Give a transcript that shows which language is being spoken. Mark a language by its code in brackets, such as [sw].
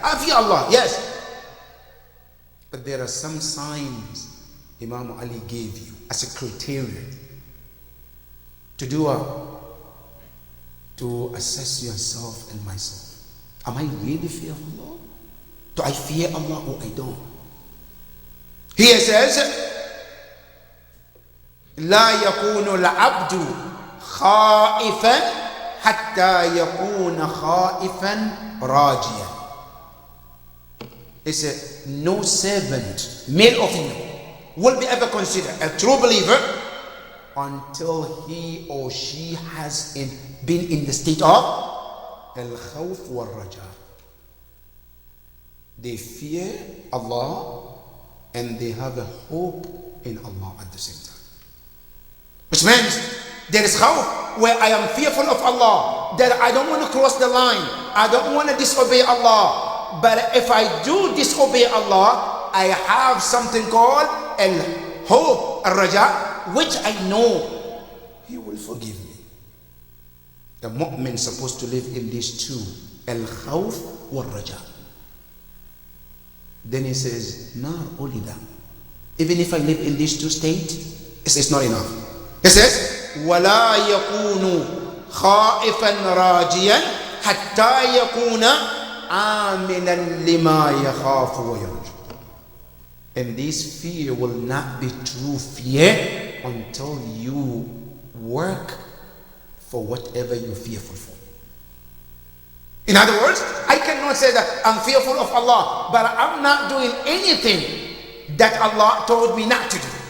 [en] I fear Allah, yes. But there are some signs Imam Ali gave you as a criterion to do to assess yourself and myself. Am I really fear of Allah? Do I fear Allah or I don't? [ar] He says, لا يكون العبد خائفا حتى يكون خائفا راجيا. [en] He said, no servant, male or female, will be ever considered a true believer until he or she has been in the state of al-khawf wal-raja. They fear Allah and they have a hope in Allah at the same time. Which means there is khawf, where I am fearful of Allah, that I don't want to cross the line, I don't want to disobey Allah. But if I do disobey Allah, I have something called al-hope, al-raja, which I know He will forgive me. The mu'min is supposed to live in these two, al-khawf wal-raja. Then he says, nar ulida. Even if I live in these two states, it's not enough. [ar] He says, وَلَا يَكُونُ خَائِفًا رَاجِيًا حَتَّى يَكُونَ عَامِلًا لِمَا يَخَافُ وَيَرْجُو. [en] And this fear will not be true fear until you work for whatever you're fearful for. In other words, I cannot say that I'm fearful of Allah, but I'm not doing anything that Allah told me not to do.